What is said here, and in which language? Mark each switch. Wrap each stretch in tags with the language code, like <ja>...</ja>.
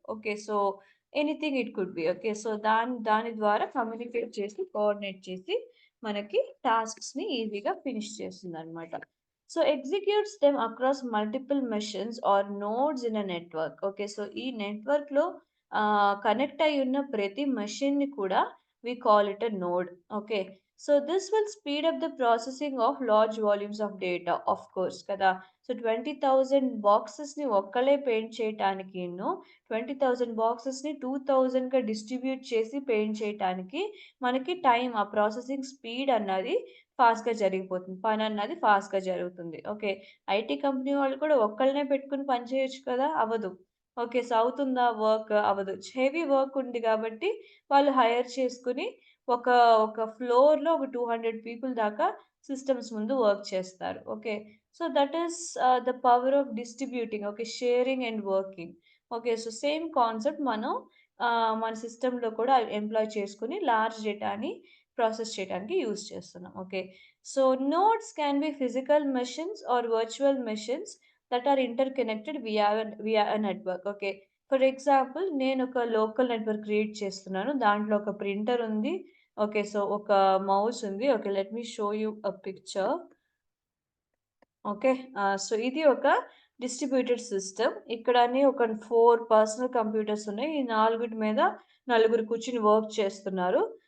<en>Okay, so anything it could be.</en> <te>Okay, so దాని ద్వారా communicate చేసి కోఆర్డినేట్ చేసి మనకి టాస్క్స్ ని ఈజీగా ఫినిష్ చేస్తుంది అనమాట.</te> <en>So executes them across multiple machines or nodes in a network.</en> <te>Okay, so ఈ నెట్వర్క్ లో కనెక్ట్ అయి ఉన్న ప్రతి మెషిన్ ని కూడా</te> <en>we call it a node. Okay, so this will speed up the processing of large volumes of data, of course</en> <te>kada. So 20,000 boxes ni ఒక్కలే paint చేయటానికి 20,000 boxes ని 2,000 గా డిస్ట్రిబ్యూట్ చేసి పెయింట్ చేయటానికి మనకి టైం ఆ ప్రాసెసింగ్ స్పీడ్ అన్నది fast గా జరిగిపోతుంది, పని అన్నది ఫాస్ట్ గా జరుగుతుంది. ఓకే, ఐటీ కంపెనీ వాళ్ళు కూడా ఒక్కళ్ళనే పెట్టుకుని పని చేయొచ్చు కదా, అవ్వదు. ఓకే, సో అవుతుందా వర్క్? అవ్వదు. హెవీ వర్క్ ఉంది కాబట్టి వాళ్ళు హైర్ చేసుకొని ఒక ఒక ఫ్లోర్‌లో ఒక 200 పీపుల్ దాకా సిస్టమ్స్ ముందు వర్క్ చేస్తారు.</te> <en>Okay. So, that is the power of distributing. Okay. Sharing and working. Okay.</en> <te>So, same concept మనం మన సిస్టమ్‌లో కూడా ఎంప్లాయ్ చేసుకొని లార్జ్ డేటాని ప్రాసెస్ చేయడానికి యూజ్ చేస్తున్నాం. Okay.</te> <en>So nodes can be physical machines or virtual machines that are interconnected via a network.</en> <te>Okay, for example నేను ఒక లోకల్ నెట్వర్క్ క్రియేట్ చేస్తున్నాను. దాంట్లో ఒక ప్రింటర్ ఉంది. ఓకే, సో ఒక మౌస్ ఉంది.</te> <en>Okay, let me show you a picture. Okay.</en> <te>So ఇది ఒక డిస్ట్రిబ్యూటెడ్ సిస్టమ్. ఇక్కడ అన్ని ఒక 4 పర్సనల్ కంప్యూటర్స్ ఉన్నాయి. ఈ 4 మీద నలుగురు కూర్చొని వర్క్ చేస్తున్నారు.</te>